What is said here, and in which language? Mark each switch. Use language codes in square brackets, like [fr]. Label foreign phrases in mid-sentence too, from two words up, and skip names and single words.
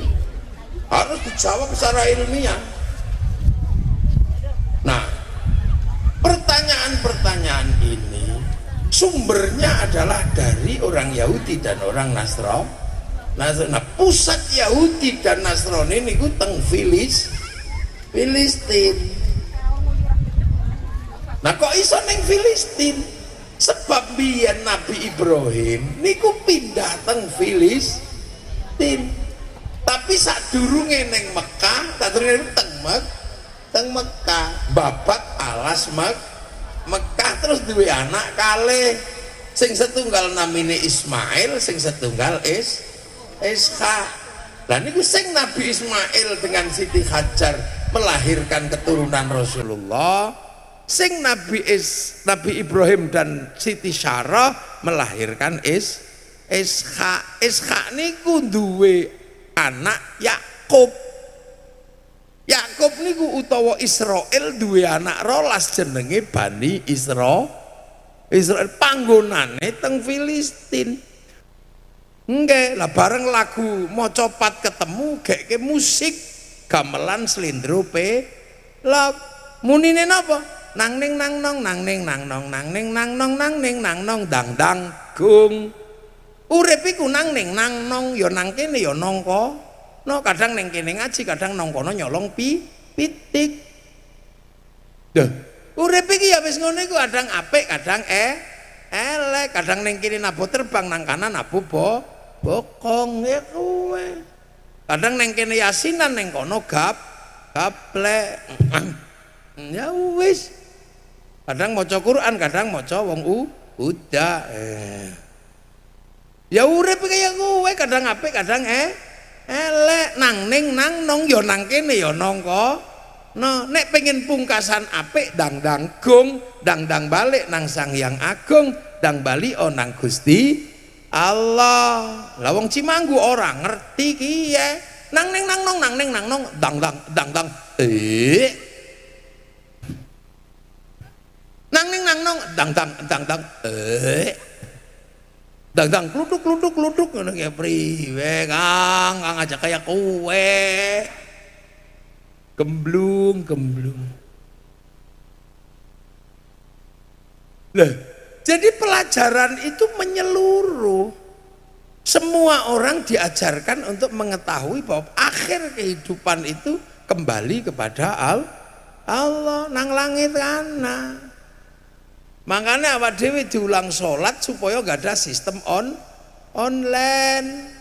[id] Harus dijawab secara ilmiah. Nah, pertanyaan-pertanyaan ini sumbernya adalah dari orang Yahudi dan orang Nasrani. [jv] Nah, [id] pusat Yahudi dan Nasrani [jv] niku teng Filistin. Nah, kok iso ning Filistin? Sebab biyen Nabi Ibrahim niku pindah teng Filistin. Tapi sadurunge ning Mekah, sadurunge teng Mekah, babat alas Mekah terus duwe anak kalih. Sing setunggal namine Ismail, sing setunggal Ishak. Lah niku sing Nabi Ismail [id] dengan Siti Hajar melahirkan keturunan Rasulullah, [jv] sing Nabi Ibrahim [id] dan Siti Syarah melahirkan Ishak. [jv] Ishak niku duwe anak Yakub. Yakub niku utawa Israel duwe anak rolas jenenge Bani Israel panggonane teng Filistin. Nggih, lah bareng lagu maca pat ketemu geke musik gamelan slendro log munine napa? Nang ning nang nong nang ning nang nong nang ning nang nong nang ning nang nong dang dang gung. Urip iku nang ning nang nong ya nang kene ya nangka. No kadang ning kene ngaji, kadang nang kono nyolong pitik. Duh, urip iki ya wis ngono iku, kadang apik, kadang elek, kadang ning kene nabuh terbang, nang kanan nabuh bokong ya kowe. Kadang neng kene yasinan, neng kono gaplek. Ya wis. Kadang maca Quran, kadang maca wong uda. Ya urip kaya kowe, kadang apik, kadang elek. Nang ning nang nong ya nang kene ya nangka. No, nek pengen pungkasan apik dang gong, dang balik nang Sang Hyang Agung, dang bali nang Gusti Allah. Lah wong Cimanggu orang ngerti kiye. Nang ning nang nong, nang ning nang nong, dang. Nang ning nang nong dang dang dang dang dang dang kluduk ngono ki priwe Kang aja kayak kowe. Gemblung. Lah, [id] jadi pelajaran itu menyeluruh. Semua orang diajarkan untuk mengetahui bahwa akhir kehidupan itu kembali kepada Allah [jv] nang langit kana. [id] Makanya [jv] awak dhewe [id] diulang sholat supaya gak ada sistem online.